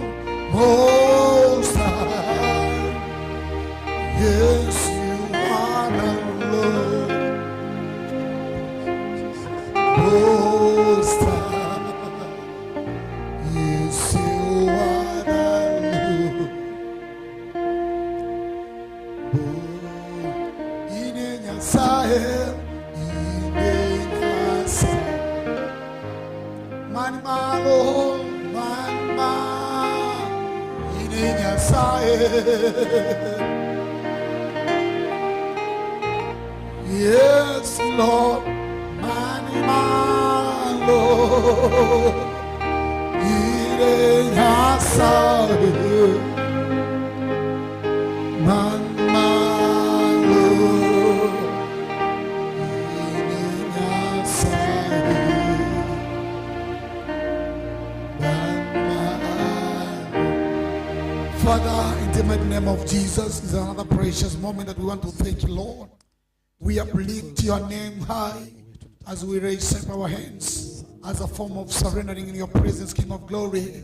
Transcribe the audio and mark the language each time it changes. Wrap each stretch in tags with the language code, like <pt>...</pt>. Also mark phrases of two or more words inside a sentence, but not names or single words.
<en>Most High. Yes, you are the Lord. Most High. Yes, you are the Lord.</en> <luo>Oh, Ine Nyasaye, Ine Nyasaye. Man malo, man ma. Ine Nyasaye.</luo> <en>Yes, Lord,</en> <luo>man malo. Ine Nyasaye. Man malo. Ine Nyasaye.</luo> <en>Father, in the mighty name of Jesus, is another precious moment that we want to thank you, Lord. We uplift your name high as we raise up our hands as a form of surrendering in your presence, King of glory.</en>